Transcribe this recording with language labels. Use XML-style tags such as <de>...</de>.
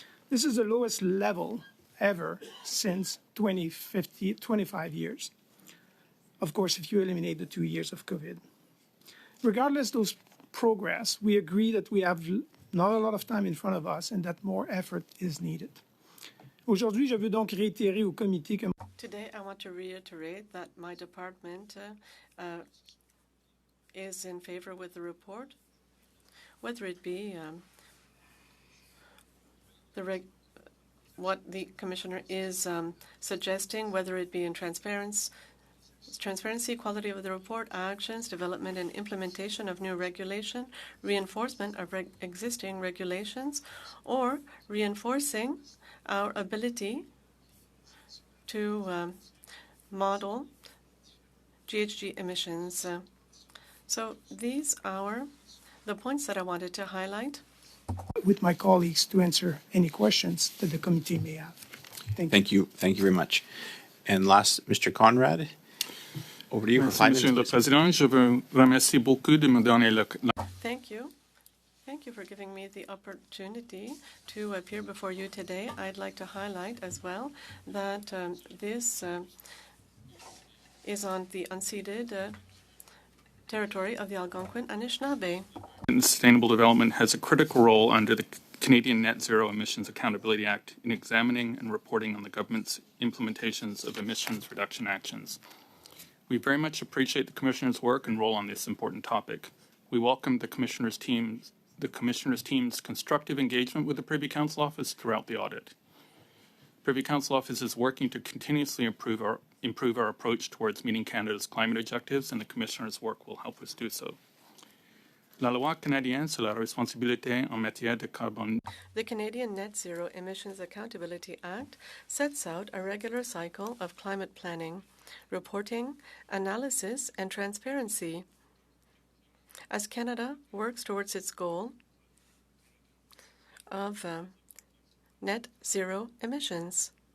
<en>This is the lowest level ever since 25 years. Of course, if you eliminate the 2 years of COVID. Regardless of those progress, we agree that we have not a lot of time in front of us and that more effort is needed.</en> <fr>Aujourd'hui, je veux donc réitérer au comité que...</fr> <en>Today, I want to reiterate that my department is in favor with the report, whether it be what the Commissioner is suggesting, whether it be in transparency, quality of the report, actions, development and implementation of new regulation, reinforcement of existing regulations, or reinforcing our ability to model GHG emissions. So these are the points that I wanted to highlight. With my colleagues to answer any questions that the committee may have. Thank you. Thank you very much. And last, Mr. Conrad, over to you for 5 minutes.</en> <fr>Monsieur le Président, je vous remercie beaucoup de me donner le...</fr> <en>Thank you. Thank you for giving me the opportunity to appear before you today. I'd like to highlight as well that this is on the unceded territory of the Algonquin Anishinaabe. Sustainable development has a critical role under the Canadian Net Zero Emissions Accountability Act in examining and reporting on the government's implementations of emissions reduction actions. We very much appreciate the Commissioner's work and role on this important topic. We welcome the Commissioner's team's constructive engagement with the Privy Council Office throughout the audit. Privy Council Office is working to continuously improve our approach towards meeting Canada's climate objectives, and the Commissioner's work will help us do so.</en> <fr>La loi canadienne sur la responsabilité en matière de carbone.</fr> <en>The Canadian Net Zero Emissions Accountability Act sets out a regular cycle of climate planning, reporting, analysis, and transparency. As Canada works towards its goal of net zero emissions.</en>